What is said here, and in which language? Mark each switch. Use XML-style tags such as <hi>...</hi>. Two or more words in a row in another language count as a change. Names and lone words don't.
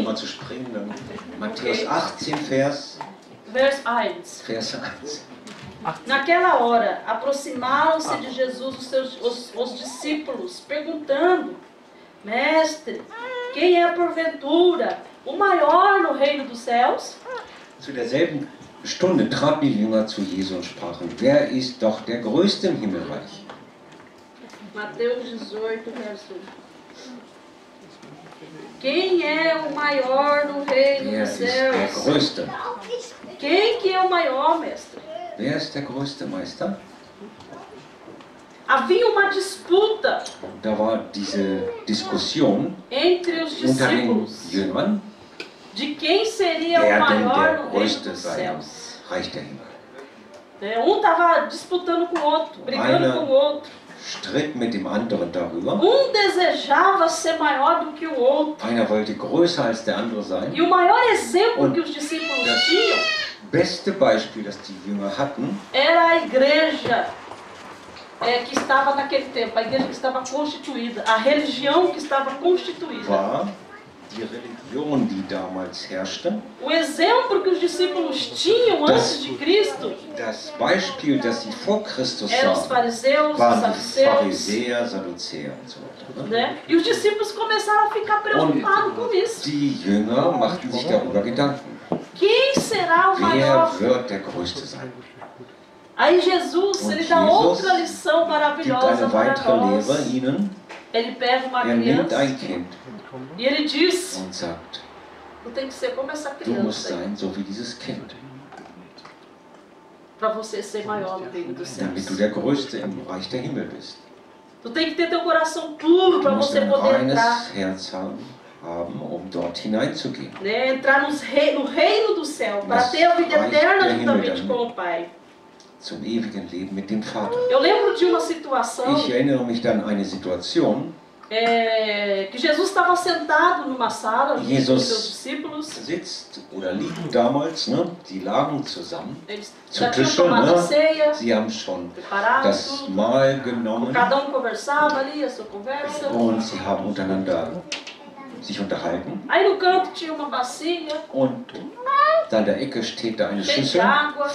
<de>Mal zu springen, dann. Matthäus 18, Vers</de> <pt>Verso 1.</pt> <de>1.</de> <pt>Naquela hora, aproximaram-se de Jesus os discípulos, perguntando: Mestre, quem é porventura o maior no reino dos céus?</pt> <de>Zu derselben Stunde traten die Jünger zu Jesus und sprachen: Wer ist doch der Größte im Himmelreich?</de> <pt>Mateus 18, verso 1. Quem é o maior no reino</pt> <de>Wer</de> <pt>dos</pt> <de>ist der</de> <pt>céus?</pt> <de>Größte?</de> <pt>Quem que é o maior, mestre?</pt> <de>Wer ist der größte Meister?</de> <pt>Havia uma disputa</pt> <de>Da war diese Diskussion</de> <pt>entre os</pt> <de>unter den</de> <pt>discípulos</pt> <de>Jüngern,</de> <pt>de quem seria o</pt> <de>wer denn</de> <pt>maior</pt> <de>der</de> <pt>no reino</pt> <de>Größte</de> <pt>dos</pt> <de>sei im</de> <pt>céus.</pt> <de>Reich der Himmel.</de> <pt>Um estava disputando com o outro, brigando com o outro.</pt> <de>Stritt mit dem anderen darüber.</de> <pt>Desejava ser maior do que o outro.</pt> <de>Einer wollte größer als der andere sein.</de> <pt>E o maior exemplo que os discípulos</pt> <de>Das</de> <pt>tinham</pt> <de>beste Beispiel, das die Jünger hatten,</de> <pt>era a igreja que estava naquele tempo, a igreja que estava constituída, a religião que estava constituída.</pt> <de>war die Religion, die damals herrschte,</de> <pt>O exemplo que os discípulos tinham antes de Cristo</pt> <de>das Beispiel, das sie vor Christus</de> <pt>eram os</pt> <de>sahen,</de> <pt>fariseus, os</pt> <de>waren die</de> <pt>saduceus,</pt> <de>Pharisäer, Sadduzäer und so weiter. Ne?</de> <pt>né? E os discípulos começaram a ficar preocupados com isso.</pt> <de>Die Jünger machten sich darüber Gedanken.</de> <pt>Quem será o maior?</pt> <de>Wer wird der Größte sein?</de> <pt>Aí Jesus,</pt> <de>Und</de> <pt>ele dá</pt> <de>Jesus</de> <pt>outra lição</pt> <de>Gibt</de> <pt>maravilhosa</pt> <de>eine</de> <pt>para</pt> <de>weitere Lehre</de> <pt>nós.</pt> <de>ihnen.</de> <pt>Ele pega uma</pt> <de>Nimmt</de> <pt>criança</pt> <de>ein Kind</de> <pt>e ele diz:</pt> <de>und sagt,</de> <pt>tu tem que ser como essa</pt> <de>du musst</de> <pt>criança</pt> <de>sein, so wie dieses Kind,</de> <pt>para você ser maior no reino dos</pt> <de>damit du</de> <pt>céus.</pt> <de>der Größte im Reich der Himmel bist.</de> <pt>Tu tem que ter teu coração puro</pt> <de>Du</de> <pt>para</pt> <de>musst</de> <pt>você</pt> <de>ein</de> <pt>poder entrar,</pt> <de>reines Herz haben, dort hineinzugehen.</de> <pt>né? Entrar no reino do céu, para Mas ter a vida</pt> <de>Reich</de> <pt>eterna</pt> <de>der Himmel</de> <pt>juntamente</pt> <de>dann.</de> <pt>com o Pai.</pt> <de>Zum ewigen Leben mit dem Vater.</de> <pt>Eu lembro de uma situação</pt> <de>Ich erinnere mich dann an eine Situation,</de> <pt>que Jesus estava sentado numa sala junto com</pt> <de>Jesus seus discípulos. sitzt oder liegt damals, ne? Die lagen zusammen</de> <pt>Eles</pt> <de>zu</de> <pt>já tinham</pt> <de>Tische,</de> <pt>tomado a</pt> <de>ne?</de> <pt>ceia,</pt> <de>Sie haben schon</de> <pt>preparado</pt> <de>das</de> <pt>tudo.</pt> <de>Mahl genommen</de> <pt>Cada conversava ali, a sua conversa.</pt> <de>und sie haben untereinander sich unterhalten.</de> <pt>Aí no canto tinha uma bacia</pt> <de>Und da in der Ecke steht da eine</de> <pt>cheia de</pt> <de>Schüssel</de> <pt>água</pt>